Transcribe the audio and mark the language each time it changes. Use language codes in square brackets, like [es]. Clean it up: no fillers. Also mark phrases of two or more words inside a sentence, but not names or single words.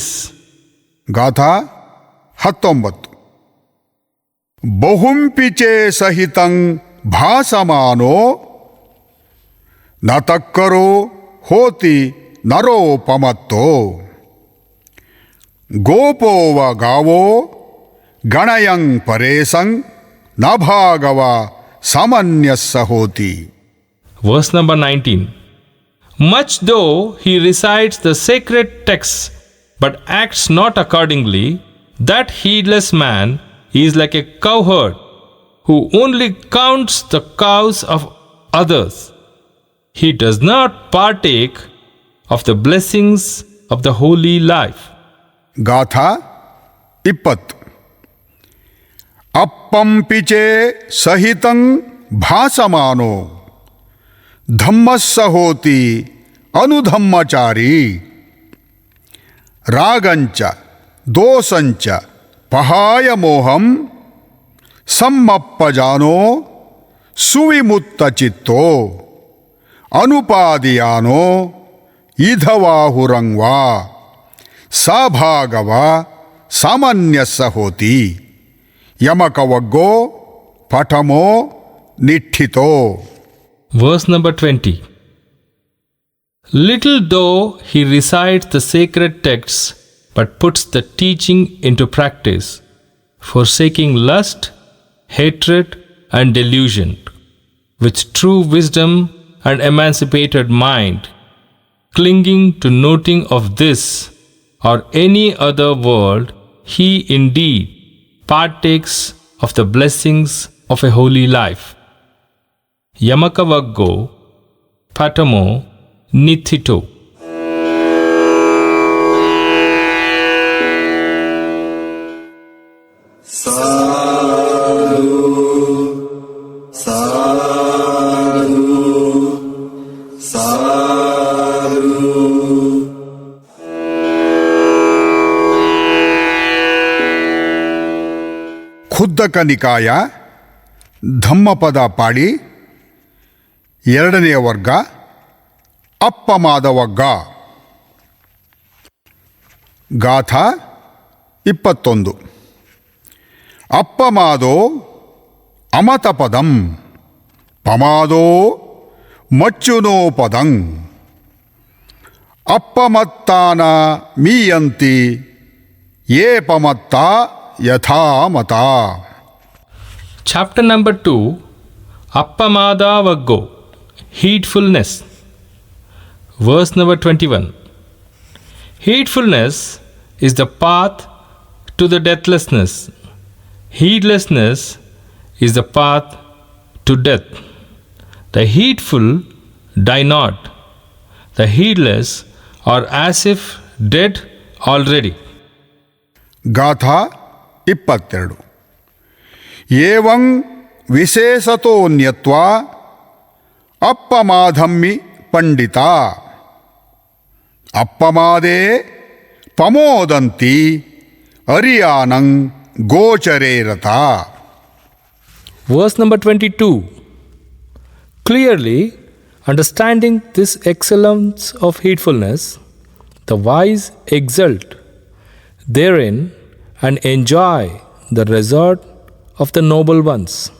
[pi] ಗಾಥಾ 19. ಬಹುಂಪಿಚೆ ಸಹಿತಂ ಭಾಸಮಾನೋ ನ ತಕ್ಕರೋ ಹೋತಿ ನರೋಪಮತ್ತೋ ಗೋಪೋವ ಗಾವೋ ಗಣಯಂ ಪರೇಸಂ ನ ಭಾಗವ ಸಮನ್ಯಸ್ಸ ಹೋತಿ. [en] Verse number 19. Much though he recites the sacred texts but acts not accordingly, that heedless man is like a cowherd who only counts the cows of others. He does not partake of the blessings of the holy life. [pi] ಗಾಥಾ 20. ಅಪ್ಪಂಪಿಚೆ ಸಹಿತಂ ಭಾಸಮಾನೋ ಧಮ್ಮಸ್ಸ ಹೋತಿ ಅನುಧಮ್ಮಚಾರಿ ರಾಗಂಚ ದೋಸಂಚ ಪಹಾಯ ಮೋಹಂ ಸಮ್ಮಪ್ಪಜಾನೋ ಸುವಿಮುತ್ತ ಚಿತ್ತೋ ಅನುಪಾದಿಯಾನೋ ಇಧವಾಹುರಂಗ್ವಾ ಸಾಭಾಗವ ಸಾಮಾನ್ಯಸ್ಸ ಹೋತಿ. ಯಮಕವಗ್ಗೋ ಪಠಮೋ ನಿಠಿತೋ. [en] Verse number 20. Little though he recites the sacred texts but puts the teaching into practice, forsaking lust, hatred, and delusion, with true wisdom and emancipated mind, clinging to noting of this or any other world, he indeed partakes of the blessings of a holy life. [pi] Yamakavaggo, Patamo, Nithito. Sadhu, sadhu, sadhu. [kn] ಖುದ್ದಕ ನಿಕಾಯ ಧಮ್ಮಪದ ಪಾಳಿ 2ನೇ ವರ್ಗ ಅಪ್ಪಮಾದ ವರ್ಗ. [pi] ಗಾಥಾ 21. ಅಪ್ಪಮಾದೋ ಅಮತಪದಂ ಪಮಾದೋ ಮಚ್ಚುನೋ ಪದಂ ಅಪ್ಪಮತ್ತಾನ ಮೀಯಂತಿ ಯೇ ಪಮತ್ತ ಯಥಾ ಮತ. [en] Chapter number 2. Appamadavaggo, heedfulness. Verse number 21. Heedfulness is the path to the deathlessness. Heedlessness is the path to death. The heedful die not. The heedless are as if dead already. [pi] ಗಾಥಾ 22. ಏವಂ ವಿಶೇಷತೋನ್ಯತ್ವಾ ಅಪ್ಪಮಾಧಮ್ಮಿ ಪಂಡಿತ ಅಪ್ಪಮಾದೇ ಪಮೋದಂತಿ ಅರಿಯಾನಂ ಗೋಚರೇರತ. [en] Verse number 22. Clearly, understanding this excellence of heedfulness, the wise exult therein and enjoy the resort of the noble ones.